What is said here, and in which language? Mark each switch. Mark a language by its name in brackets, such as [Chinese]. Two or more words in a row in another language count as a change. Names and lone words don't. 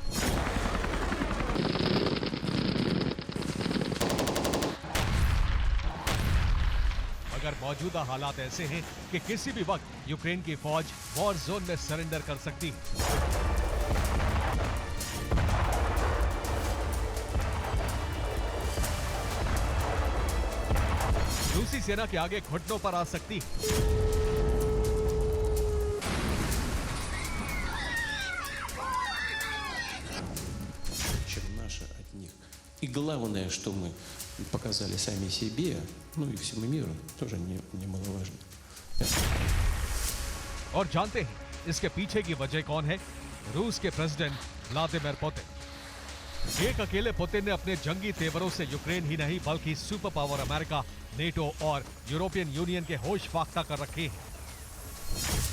[Hindi] मगर मौजूदा हालात ऐसे हैं कि किसी भी वक्त यूक्रेन की फौज [English] war zone [Hindi] में सरेंडर कर सकती है। रूसी सेना के आगे घुटनों पर आ सकती है। [Russian] Чем наши от них. И главное, что мы показали сами себе, ну и всему миру, тоже немаловажно. [Hindi] और जानते हैं इसके पीछे की वजह कौन है? रूस के प्रेसिडेंट व्लादिमीर पुतिन। एक अकेले पुतिन ने अपने जंगी तेवरों से यूक्रेन ही नहीं बल्कि [English] super power [Hindi] अमेरिका, नेटो और यूरोपियन यूनियन के होश फाख्ता कर रखे हैं।